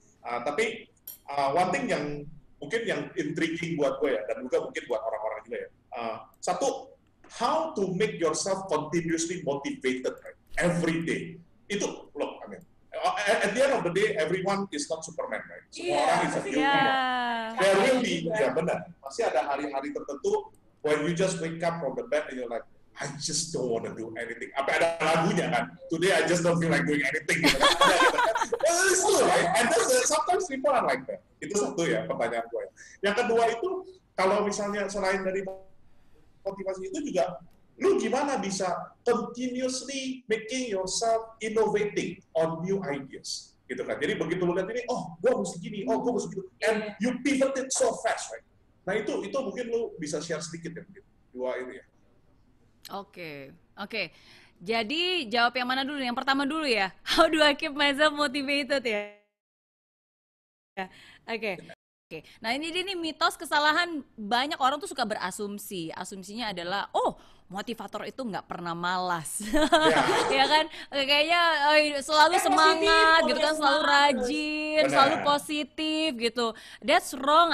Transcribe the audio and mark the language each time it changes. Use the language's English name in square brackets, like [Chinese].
[Indonesian] Tapi [English] one thing [Indonesian] yang mungkin yang intriguing buat gue ya, dan juga mungkin buat orang-orang juga ya. Satu, [English] how to make yourself continuously motivated, right? Every day. [Indonesian] Itu, [English] look, I mean, at the end of the day, everyone is not Superman, right? [Indonesian] Semua orang [English] is a human. There will be, [Indonesian] ya benar, masih ada hari-hari tertentu [English] when you just wake up from the bed and you're like, I just don't want to do anything. [Indonesian] Apa ada lagunya kan? [English] Today I just don't feel like doing anything. [Indonesian] Gitu kan? [English] It's true, right? And sometimes people are like that. [Indonesian] Itu satu ya pertanyaan gue. Yang kedua itu, kalau misalnya selain dari motivasi itu juga, lu gimana bisa [English] continuously making yourself innovating on new ideas, [Indonesian] gitu kan? Jadi begitu lu lihat ini, oh, gue mesti gini, oh, gue mesti gitu, [English] and you pivoted so fast, right? [Indonesian] Nah itu mungkin lu bisa share sedikit ya, mungkin dua ini ya. Oke. Jadi jawab yang mana dulu? Yang pertama dulu ya. [English] How do I keep myself motivated ya? [Indonesian] Oke. Nah ini mitos kesalahan banyak orang tuh suka berasumsi. Asumsinya adalah, oh motivator itu nggak pernah malas, ya kan? Kayaknya selalu semangat gitu kan, selalu rajin, selalu positif gitu. [English] That's wrong.